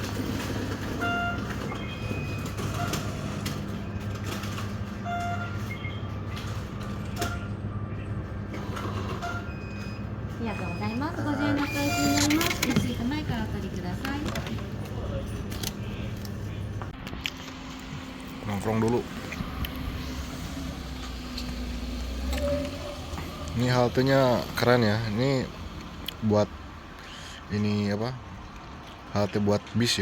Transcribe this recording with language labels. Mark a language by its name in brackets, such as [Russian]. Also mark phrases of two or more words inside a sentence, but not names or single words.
[Japanese] ありがとうございます。50円のお返しになります。レシート前からお取りください。 [Indonesian] Nongkrong dulu. Ini haltenya keren ya. Ini buat ini apa? Halte buat bis ya.